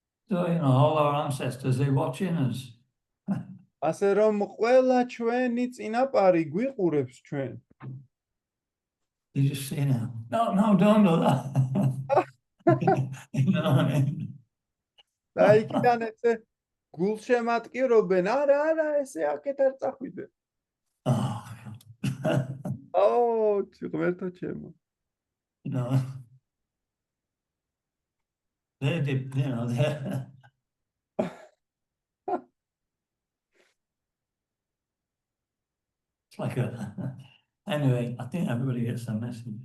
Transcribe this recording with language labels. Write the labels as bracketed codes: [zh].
[en] So, you know, all our ancestors, they're watching us. [ka] ასე რომ ყველა ჩვენი წინაპარი გვიყურებს ჩვენ. [en] You just say now, no, don't do that. You know what I mean? [ka] და იქიდან ესე გულშემატკივრობენ, არა, ესე აქეთ არ წახვიდე. Oh, აო, ღმერთო ჩემო. [en] you know, they did, you know, they it's like anyway, I think everybody gets the message.